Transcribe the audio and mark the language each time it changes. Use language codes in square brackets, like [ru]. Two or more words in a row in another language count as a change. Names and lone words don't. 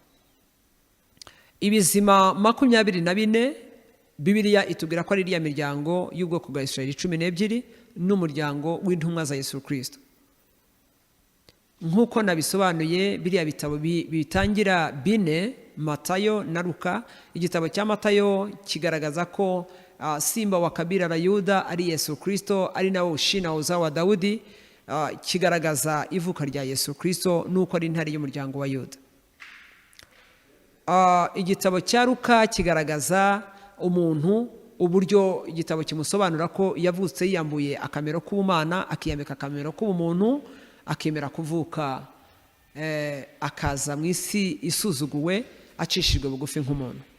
[rw] Ibizima 24 Bibiliya itubwira ko ari iriya miryango y'ubwoko bwa Israeli 12 n'umuryango w'intumwa za Yesu Kristo. Nk'uko nabisobanuye, biriya bitabo bitangira bine, Matayo na Luka. Igitabo cya Matayo kigaragaza ko [sw] simba wa kabila la Yuda [rw] ari Yesu Kristo, ari nawe [sw] ushina uzao wa Daudi. [rw] Kigaragaza ivuka rya Yesu Kristo nuko ari intare y'umuryango wa Yuda. Igitabo cya Luka kigaragaza umuntu, uburyo igitabo kimusobanura ko yavutse yiyambuye akamero k'ubumana, akiyambika akamero k'ubumuntu, akemera kuvuka akaza mu isi isuzuguwe, acishijwe bugufi nk'umuntu.